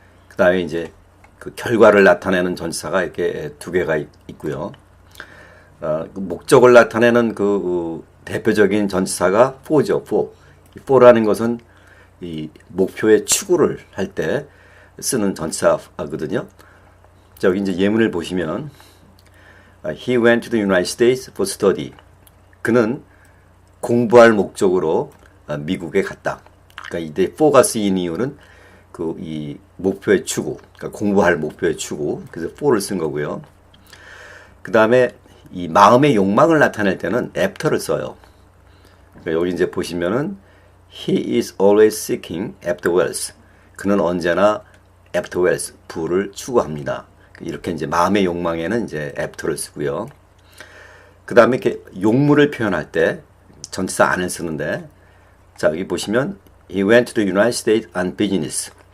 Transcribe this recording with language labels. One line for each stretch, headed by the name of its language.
Korean: 그 다음에 이제 그 결과를 나타내는 전치사가 이렇게 두 개가 있고요. 그 목적을 나타내는 대표적인 전치사가 for죠, for. 이 for라는 것은 이 목표의 추구를 할 때 쓰는 전치사거든요. 자, 여기 이제 예문을 보시면,
English: He went to the United States for study.
Korean: 그는 공부할 목적으로 미국에 갔다. 그러니까 이때 for가 쓰인 이유는 이 목표의 추구, 그러니까 공부할 목표의 추구. 그래서 for를 쓴 거고요. 그 다음에 이 마음의 욕망을 나타낼 때는 after를 써요. 그러니까 여기 이제 보시면은
English: He is always seeking after wealth.
Korean: 그는 언제나
English: after wealth,
Korean: 부를 추구합니다. 이렇게 이제 마음의 욕망에는 이제 after를 쓰고요. 그 다음에 이렇게 용무를 표현할 때 전치사 안을 쓰는데, 자, 여기 보시면
English: He went to the United States on business.